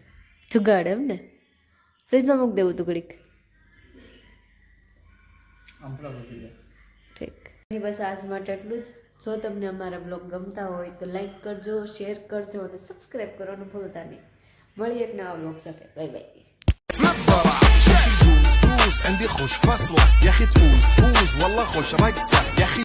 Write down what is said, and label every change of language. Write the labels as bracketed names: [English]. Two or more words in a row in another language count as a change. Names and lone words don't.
[Gujarati] જુગાડ એમ ને. ફ્રીજમાં મૂકી દેવું તું ઘડીક. આમ ફટાફટ થઈ જાય. ઠીક. એની બસ આજ માટે એટલું જ. જો તમને અમારા બ્લોગ ગમતા હોય તો લાઈક કરજો, શેર કરજો અને સબસ્ક્રાઈબ કરવાનું ભૂલતા નહીં. મળીએ એક નવા બ્લોગ સાથે. બાય બાય. [Arabic] عندي خوش فصلة يا اخي تفوز والله خوش رقصة يا اخي